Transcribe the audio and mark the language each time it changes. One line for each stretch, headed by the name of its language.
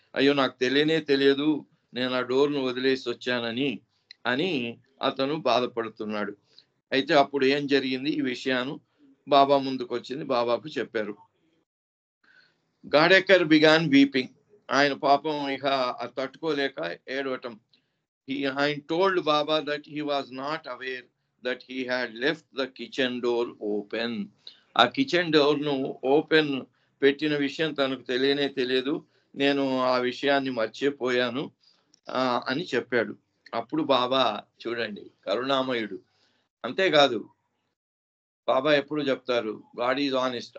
Telugu: అయ్యో నాకు తెలియదు నేను ఆ డోర్ను వదిలేసి వచ్చానని అని అతను బాధపడుతున్నాడు. అయితే అప్పుడు ఏం జరిగింది, ఈ విషయాన్ని బాబా ముందుకు వచ్చింది, బాబాకు చెప్పారు. గాడేకర్
English: began weeping,
Telugu: ఆయన పాపం ఇక తట్టుకోలేక ఏడవటం.
English: ఆయన told Baba that he was not aware that he had left the kitchen door open.
Telugu: ఆ కిచెన్ డోర్ ను ఓపెన్ పెట్టిన విషయం తనకు తెలియదు, నేను ఆ విషయాన్ని మర్చిపోయాను అని చెప్పాడు. అప్పుడు బాబా చూడండి కరుణామయుడు. అంతేకాదు బాబా ఎప్పుడు చెప్తారు,
English: God is honest.